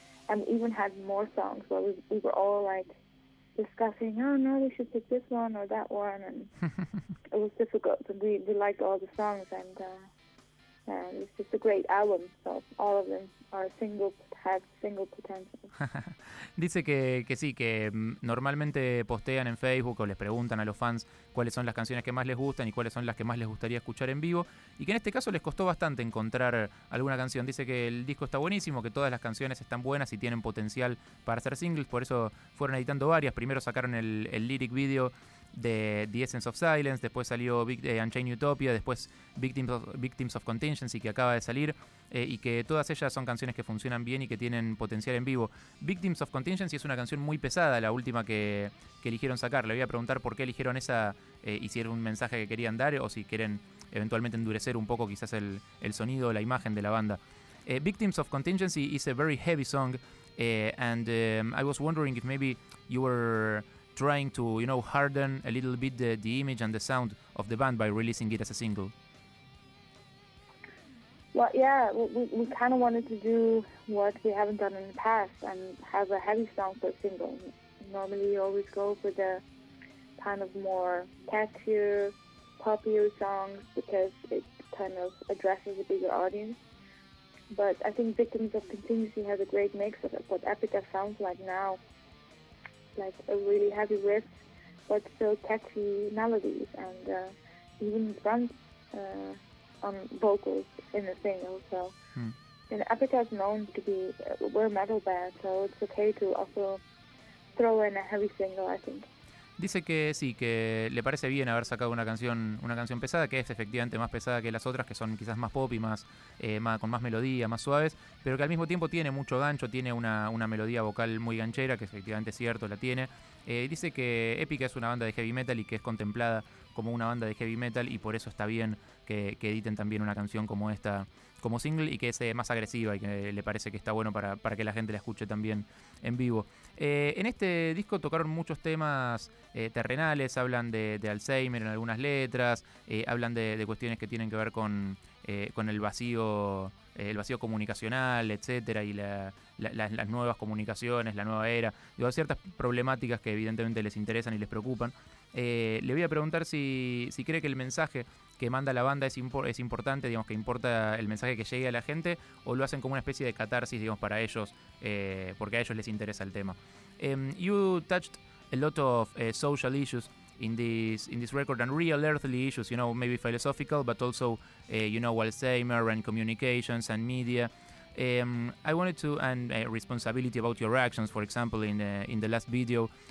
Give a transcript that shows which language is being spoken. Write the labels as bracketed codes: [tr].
[en] And we even had more songs where we were all like discussing, oh no, we should pick this one or that one, and it was difficult. And we liked all the songs, and it's just a great album. So all of them are single potential. [es] Dice que sí, que normalmente postean en Facebook o les preguntan a los fans cuáles son las canciones que más les gustan y cuáles son las que más les gustaría escuchar en vivo, y que en este caso les costó bastante encontrar alguna canción. Dice que el disco está buenísimo, que todas las canciones están buenas y tienen potencial para ser singles, por eso fueron editando varias. Primero sacaron el lyric video de The Essence of Silence, después salió Unchained Utopia, después Victims of Contingency, que acaba de salir, y que todas ellas son canciones que funcionan bien y que tienen potencial en vivo. Victims of Contingency es una canción muy pesada, la última que eligieron sacar. Le voy a preguntar por qué eligieron esa, y si era un mensaje que querían dar o si quieren eventualmente endurecer un poco quizás el sonido o la imagen de la banda. [en] Victims of Contingency is a very heavy song, I was wondering if maybe you were trying to, you know, harden a little bit the image and the sound of the band by releasing it as a single. Well, yeah, we kind of wanted to do what we haven't done in the past and have a heavy song for a single. Normally you always go for the kind of more catchier, popular songs because it kind of addresses a bigger audience. But I think Victims of Contingency has a great mix of what Epica sounds like now. Like a really heavy riff, but still catchy melodies, and even grunts on vocals in the single. So, And Epica is known to be, we're a metal band, so it's okay to also throw in a heavy single, I think. [es] Dice que sí, que le parece bien haber sacado una canción pesada, que es efectivamente más pesada que las otras, que son quizás más pop y más con más melodía, más suaves, pero que al mismo tiempo tiene mucho gancho, tiene una melodía vocal muy ganchera, que efectivamente es cierto, la tiene. Dice que Epica es una banda de heavy metal y que es contemplada como una banda de heavy metal, y por eso está bien que editen también una canción como esta como single y que es más agresiva y que le parece que está bueno para que la gente la escuche también en vivo. En este disco tocaron muchos temas terrenales, hablan de Alzheimer en algunas letras, hablan de cuestiones que tienen que ver con el vacío comunicacional, etcétera, y las nuevas comunicaciones, la nueva era, digo, ciertas problemáticas que evidentemente les interesan y les preocupan. Le voy a preguntar si cree que el mensaje que manda la banda es importante, digamos, que importa el mensaje que llegue a la gente, o lo hacen como una especie de catarsis, digamos, para ellos, porque a ellos les interesa el tema. [en] You touched a lot of social issues in this record, and real earthly issues, you know, maybe philosophical, but also, you know, Alzheimer and communications and media. I wanted to, and responsibility about your actions, for example, in the last video.